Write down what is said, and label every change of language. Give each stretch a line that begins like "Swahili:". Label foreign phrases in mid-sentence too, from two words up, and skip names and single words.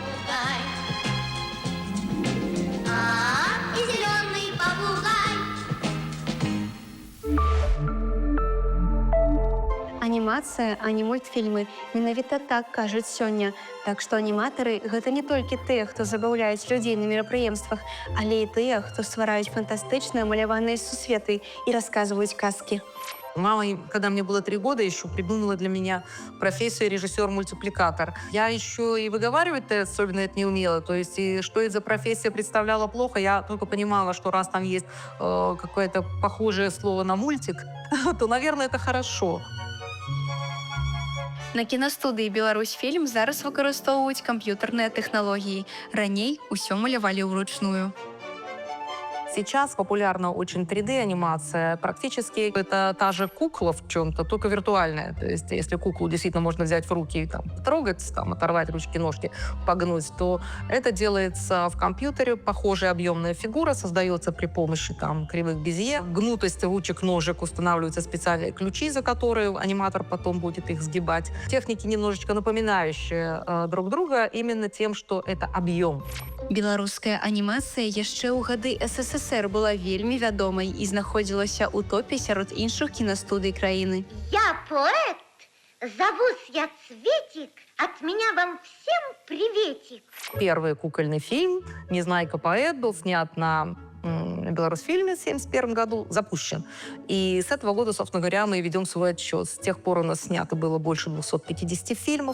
Belarusian: Анімацыя, а не мультфільмы. Менавіта так кажуць сёння. Так што аніматары – гэта не толькі тыя, хто забаўляюць людзей на мерапрыемствах, але і тыя, хто ствараюць фантастычныя маляваныя сусветы і расказваюць казкі.
Russian: Мама, когда мне было 3 года, еще придумала для меня профессию режиссер-мультипликатор. Я еще и выговаривать-то особенно это не умела. То есть, и что это за профессия представляла плохо, я только понимала, что раз там есть какое-то похожее слово на мультик, то, наверное, это хорошо.
Belarusian: На кінастудыі «Беларусь-фільм» зараз выкарыстоўваюць камп'ютарныя тэхналогіі. Раней усё малявалі ўручную.
Russian: Сейчас популярна очень 3D-анимация. Практически это та же кукла в чем-то, только виртуальная. То есть если куклу действительно можно взять в руки и там, потрогать, там, оторвать ручки-ножки, погнуть, то это делается в компьютере. Похожая объемная фигура создается при помощи там, кривых безье. Гнутость ручек-ножек устанавливаются специальные ключи, за которые аниматор потом будет их сгибать. Техники немножечко напоминающие друг друга именно тем, что это объем.
Belarusian: Беларуская анімацыя яшчэ ў гады СССР была вельмі вядомай і знаходзілася ў топе сярод іншых кінастудый краіны.
Russian: Я поэт, зовусь я Цветик, от меня вам всем приветик. Первый кукольный фильм «Незнайка поэт» был снят на Беларусь-фильме в 1971 году, запущен. И с этого года, собственно говоря, мы ведем свой отчет. С тех пор у нас снято было больше 250 фильмов.